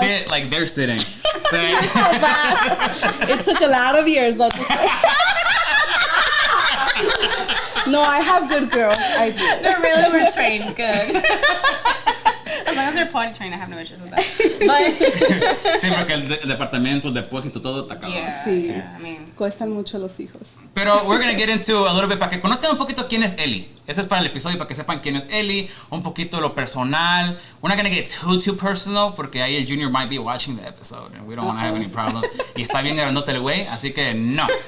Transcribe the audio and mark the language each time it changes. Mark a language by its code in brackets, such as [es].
[en] sit like they're sitting. But- So bad. It took a lot of years, though. No, I have good girls. I do. They're really were trained good. As long as they're potty trained, I have no issues with that. But [es] sí, porque el departamento, el depósito, todo está cabrón. [en] yeah, [es] Sí. [en] yeah, I mean, [es] Cuestan mucho los hijos. Pero [en] we're gonna get into a little bit [es] para que conozcan un poquito quién es Eli. Ese es para el episodio, para que sepan quién es Eli, un poquito lo personal. [en] We're not gonna get too personal, [es] porque ahí el [en] Junior might be watching the episode and we don't want to have any problems. [es] Y está bien grandote el güey, así que no.